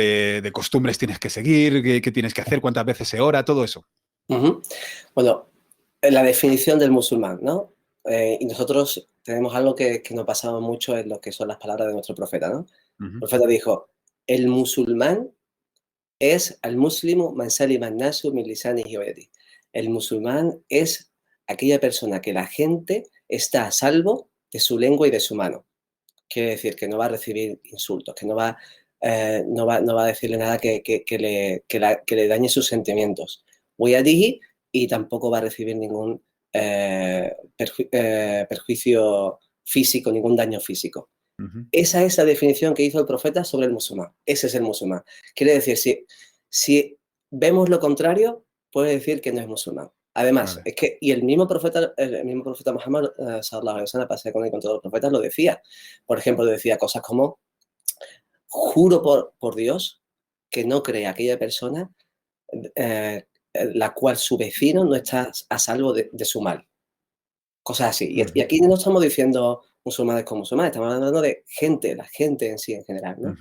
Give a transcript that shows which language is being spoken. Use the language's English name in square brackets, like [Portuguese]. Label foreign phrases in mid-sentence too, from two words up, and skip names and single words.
[Spanish] De costumbres tienes que seguir, qué tienes que hacer, cuántas veces se ora, todo eso. Ujú. Bueno, la definición del musulmán, ¿no? Y nosotros tenemos algo que nos basamos mucho en lo que son las palabras de nuestro profeta, ¿no? El Ujú, profeta dijo, el musulmán es [Arabic] المسلم من سلم الناس من لسانه ويده. [Spanish] El musulmán es aquella persona que la gente está a salvo de su lengua y de su mano. Quiere decir que no va a recibir insultos, que no va a decirle nada que le dañe sus sentimientos. Voy a diji y tampoco va a recibir ningún perjuicio físico, ningún daño físico. ujú. Esa es la definición que hizo el profeta sobre el musulmán. Ese es el musulmán. Quiere decir, si vemos lo contrario, puede decir que no es musulmán. Además, Vale. es que, y el mismo profeta Muhammad, [Arabic] صلى الله عليه وسلم, [Spanish] pasa con él con todos los profetas, lo decía. Por ejemplo, decía cosas como, juro por Dios que no cree aquella persona la cual su vecino no está a salvo de su mal. Cosas así. Y Ujú, aquí no estamos diciendo musulmanes con musulmanes, estamos hablando de gente, la gente en sí en general, ¿no?